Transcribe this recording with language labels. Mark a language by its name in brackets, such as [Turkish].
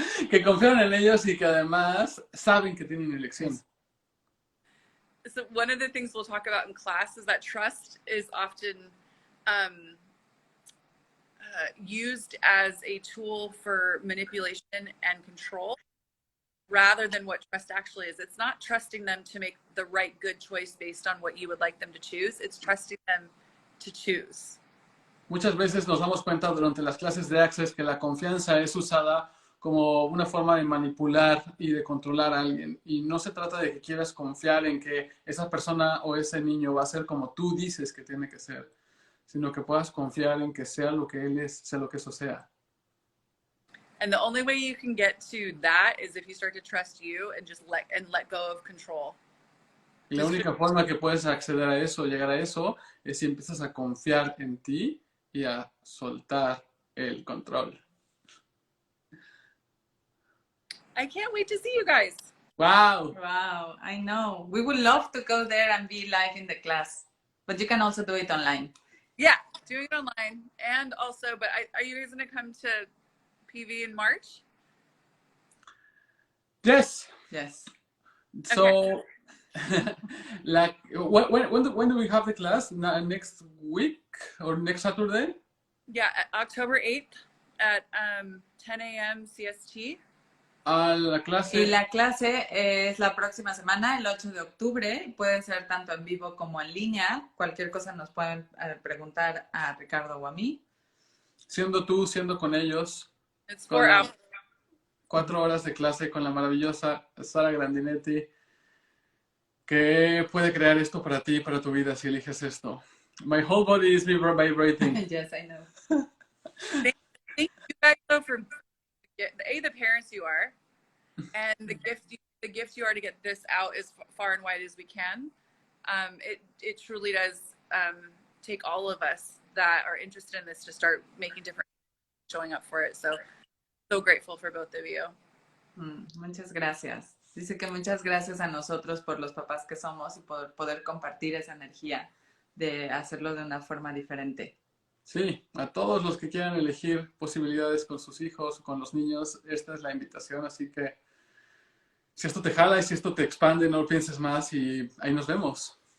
[Spanish] que confiaron en ellos y que además saben que tienen elección. [English] So one of the things we'll talk about in class is that trust is often used as a tool for manipulation and control rather than what trust actually is. It's not trusting them to make the right good choice based on what you would like them to choose. It's trusting them to choose. [Spanish] Muchas veces nos damos cuenta durante las clases de Access que la confianza es usada como una forma de manipular y de controlar a alguien. Y no se trata de que quieras confiar en que esa persona o ese niño va a ser como tú dices que tiene que ser, sino que puedas confiar en que sea lo que él es, sea lo que eso sea. [English] And the only way you can get to that is if you start to trust you and just let go of control. [Spanish] Y la única forma que puedes acceder a eso, llegar a eso, es si empiezas a confiar en ti y a soltar el control. [English] I can't wait to see you guys. Wow. Wow, I know. We would love to go there and be live in the class, but you can also do it online. Yeah, doing it online. And also, but are you guys going to come to PV in March? Yes. Yes. So, like, when do we have the class? Next week or next Saturday? Yeah, October 8th at 10 a.m. CST. [Spanish] La clase. Y la clase es la próxima semana, el 8 de octubre. Puede ser tanto en vivo como en línea. Cualquier cosa nos pueden preguntar a Ricardo o a mí. Siendo tú, siendo con ellos. [English] It's 4 hours. [Spanish] 4 horas de clase con la maravillosa Sara Grandinetti, que puede crear esto para ti, para tu vida, si eliges esto. [English] My whole body is vibrating. Yes, I know. Thank you guys though for the parents you are, and the gift you are to get this out as far and wide as we can. It truly does take all of us that are interested in this to start making different, showing up for it. So grateful for both of you. [Spanish] Muchas gracias. Dice que muchas gracias a nosotros por los papás que somos y por poder compartir esa energía de hacerlo de una forma diferente. Sí, a todos los que quieran elegir posibilidades con sus hijos, con los niños, esta es la invitación. Así que si esto te jala y si esto te expande, no lo pienses más y ahí nos vemos.